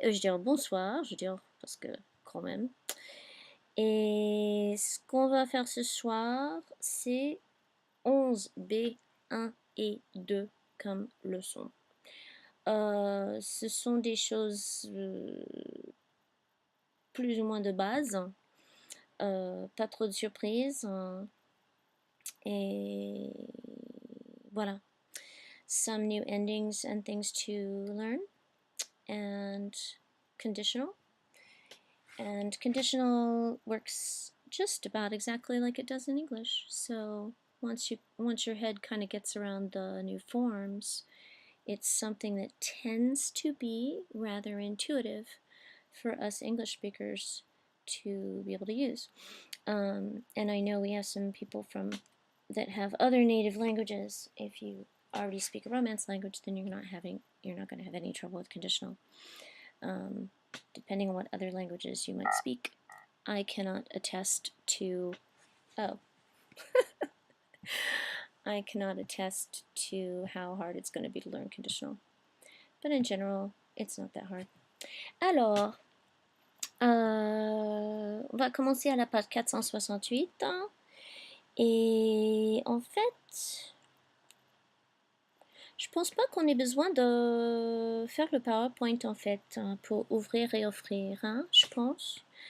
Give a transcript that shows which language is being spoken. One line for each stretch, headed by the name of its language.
French: Je veux dire bonsoir, je veux dire, parce que quand même. Et ce qu'on va faire ce soir, c'est 11 B 1 et 2 comme leçon. Ce sont des choses plus ou moins de base, pas trop de surprises. Et voilà.
English: Some new endings and things to learn. And conditional. And conditional works just about exactly like it does in English. So once your head kind of gets around the new forms, it's something that tends to be rather intuitive for us English speakers to be able to use. And I know we have some people that have other native languages. If you already speak a Romance language, then you're not going to have any trouble with conditional. Depending on what other languages you might speak, I cannot attest to. Oh, I cannot attest to how hard it's going to be to learn conditional. But in general, it's not that hard.
French: Alors, on va commencer à la page 468. Et en fait, je pense pas qu'on ait besoin de faire le PowerPoint en fait pour ouvrir et offrir, hein, je pense.